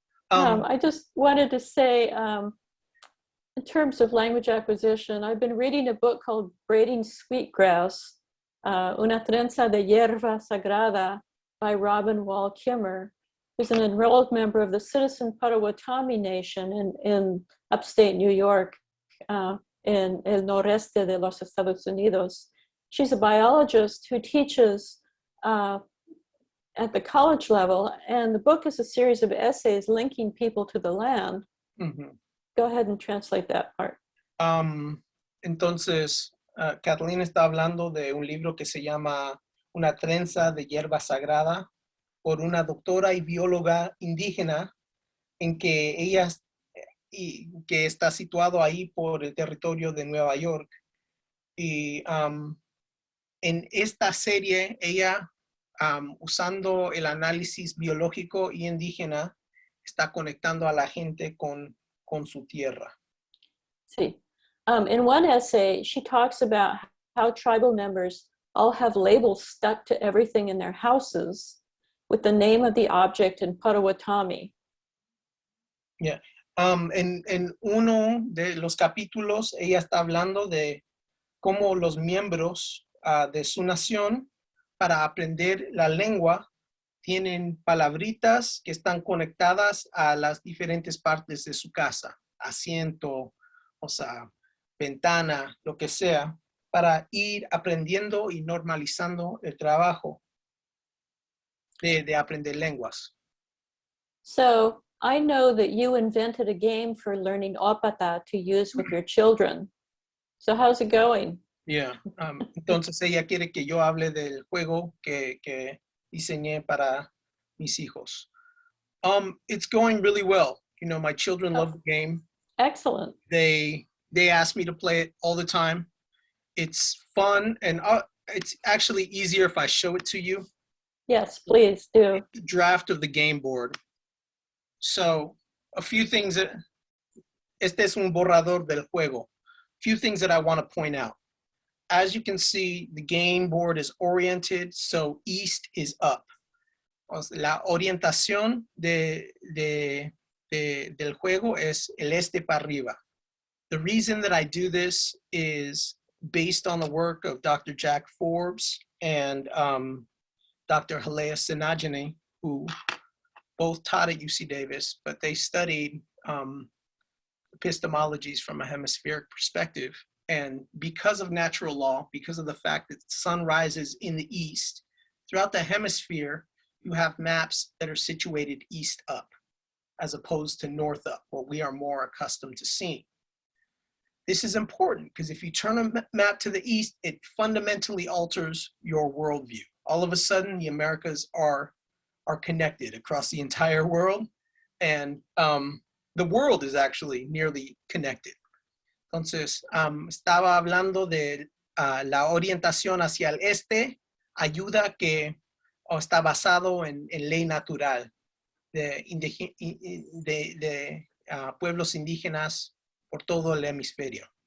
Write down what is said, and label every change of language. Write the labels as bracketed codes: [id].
[en] I just wanted to say, in terms of language acquisition, I've been reading a book called Braiding Sweetgrass, Una trenza de hierba sagrada by Robin Wall Kimmer, who's an enrolled member of the Citizen Potawatomi Nation in upstate New York, in [es] el noreste de los Estados Unidos. [en] She's a biologist who teaches at the college level, and the book is a series of essays linking people to the land. Mm-hmm. Go ahead and translate that part. [es] Entonces, Kathleen está hablando de un libro que se llama Una trenza de hierba sagrada por una doctora y bióloga indígena, en que ella que está situado ahí por el territorio de Nueva York. Y en esta serie, ella, usando el análisis biológico y indígena, está conectando a la gente con su tierra. Sí. [en] In one essay, she talks about how tribal members all have labels stuck to everything in their houses with the name of the object in Potawatomi. Yeah. [es] En uno de los capítulos, ella está hablando de cómo los miembros de su nación, para aprender la lengua, tienen palabritas que están conectadas a las diferentes partes de su casa, asiento, o sea, ventana, lo que sea, para ir aprendiendo y normalizando el trabajo de aprender lenguas. [en] So I know that you invented a game for learning Ópata to use with your children. So how's it going? Yeah. [es] Entonces ella quiere que yo hable del juego que diseñé para mis hijos. [en] It's going really well. You know, my children love the game. Excellent. They ask me to play it all the time. It's fun, and it's actually easier if I show it to you. Yes, please do. The draft of the game board. So a few things that, [es] este es un borrador del juego. [en] A few things that I want to point out. As you can see, the game board is oriented, so east is up. [es] La orientación del juego es el este para arriba. [en] The reason that I do this is based on the work of Dr. Jack Forbes and Dr. Halea Sinajani, who both taught at UC Davis, but they studied epistemologies from a hemispheric perspective. And because of natural law, because of the fact that the sun rises in the east, throughout the hemisphere, you have maps that are situated east up, as opposed to north up, what we are more accustomed to seeing. This is important because if you turn a map to the east, it fundamentally alters your worldview. All of a sudden, the Americas are connected across the entire world, and the world is actually nearly connected. [es] Entonces, estaba hablando de la orientación hacia el este, ayuda que está basado en ley natural de pueblos indígenas por todo el hemisferio.